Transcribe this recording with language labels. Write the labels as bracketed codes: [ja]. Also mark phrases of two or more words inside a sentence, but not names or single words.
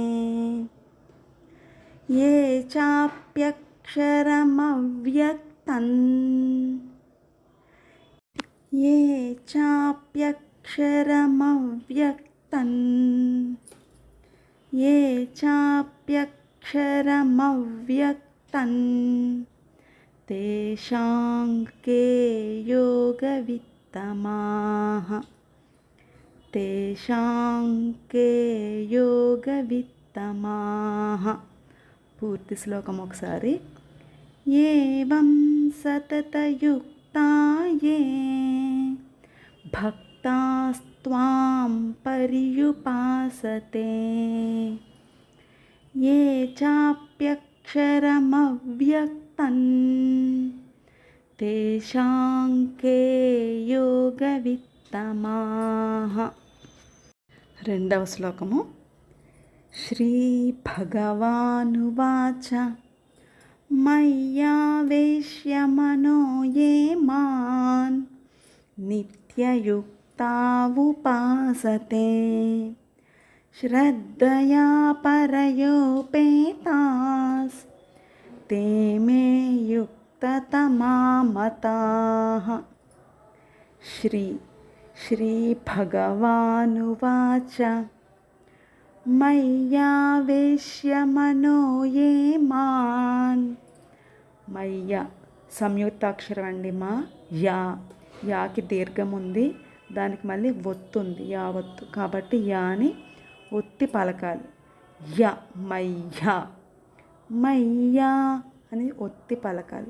[sa] ये चाप्यक्षरमव्यक्तं ये चाप्यक्षरमव्यक्तं ये चाप्यक्षरमव्यक्तं तेषां के योगवित्तमाः तेषां के योगवित्तमाः [te] పూర్తి శ్లోకం ఒకసారి. [sa] ఏవం సతతయుక్తా యే భక్తాస్త్వాం పర్యుపాసతే ఏ చాప్యక్షరమవ్యక్తం తేషాం కే యోగవిత్తమాః. [te] రెండవ శ్లోకము. [sa] श्रीभगवानुवाच मय्यावेश्य मनो ये मां नित्ययुक्ता उपासते श्रद्धया परयोपेतास्ते मे युक्ततमा मताः. श्रीभगवानुवाच मय्यावेश्य मनो ये मां. [te] మయ్య సంయుక్తాక్షరం అండి. మా యా యాకి దీర్ఘం ఉంది, దానికి మళ్ళీ ఒత్తు ఉంది, యా ఒత్తు, కాబట్టి యాని ఒత్తి పలకాలి. య మయ్య మయ్యా అని ఒత్తి పలకాలి.